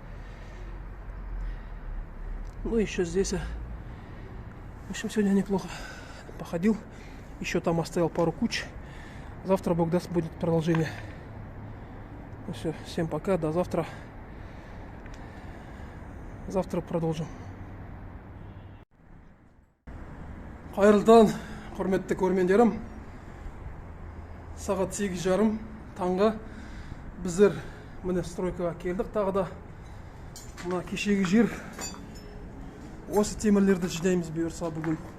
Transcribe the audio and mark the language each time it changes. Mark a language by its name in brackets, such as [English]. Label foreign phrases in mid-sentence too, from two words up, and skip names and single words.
[Russian] Ну еще здесь, в общем, сегодня неплохо походил. Еще там оставил пару куч. Завтра, Бог даст, будет продолжение. Ну все, всем пока, до завтра. Завтра продолжим. [Kazakh] Қайырлы таң, құрметті көрермендерім. Сағат 8:30 таңға біздер міне стройкаға келдік. Тағы да мына кешегі жер. Осы темірлерді жинаймыз бұйырса бүгін.